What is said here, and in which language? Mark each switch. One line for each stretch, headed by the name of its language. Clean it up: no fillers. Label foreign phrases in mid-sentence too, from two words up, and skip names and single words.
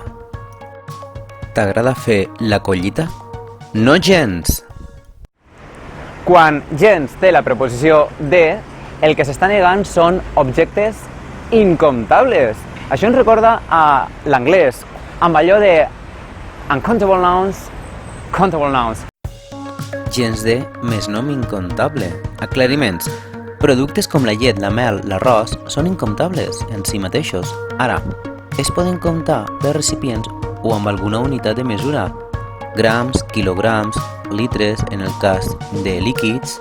Catalan: T'agrada fer la collita? No gens! Quan gens té la preposició de, el que s'està negant són objectes incomptables. Això ens recorda a l'anglès, amb allò de
English: uncountable nouns, countable nouns.
Catalan: Gens de més nom incomptable. Aclariments. Productes com la llet, la mel, l'arròs són incomptables en si mateixos. Ara, es poden comptar per recipients o amb alguna unitat de mesura. Grams, quilograms, litres, en el cas de líquids.